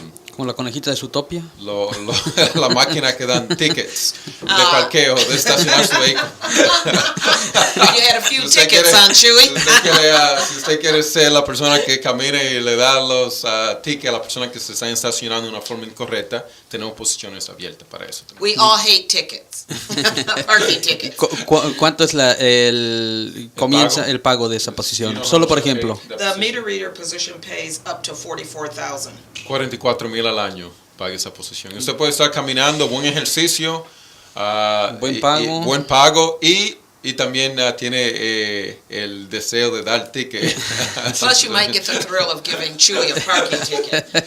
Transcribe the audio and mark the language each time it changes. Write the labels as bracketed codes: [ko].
[es] como la conejita de Zootopia. La máquina que dan tickets de parqueo, de estacionar su vehículo. [en] You had a few tickets on, Chuy. [es] Si usted quiere ser la persona que camine y le da los tickets a la persona que se está estacionando de una forma incorrecta, tenemos posiciones abiertas para eso. [en] We all hate tickets. Parking tickets. [es] ¿Cuánto es comienza el pago de esa posición? Solo por ejemplo. [en] The meter reader position pays up to $44,000. [es] $44,000 al año paga esa posición. Usted puede estar caminando, buen ejercicio, buen pago y también tiene el deseo de dar ticket. [en] Plus you might get the thrill of giving Chuy a parking ticket.